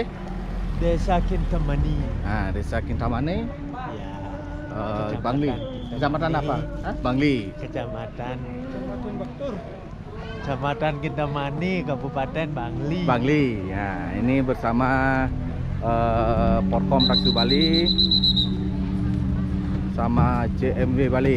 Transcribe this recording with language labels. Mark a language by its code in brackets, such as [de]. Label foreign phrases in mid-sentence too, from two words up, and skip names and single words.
[id] Desa Kintamani. Nah, desa Kintamani, Ya. Bangli. Kecamatan apa? Hah? Bangli. Kecamatan Kintamani, Kabupaten Bangli. Bangli. Ya, ini bersama Porkom Taksu Bali sama JMW Bali.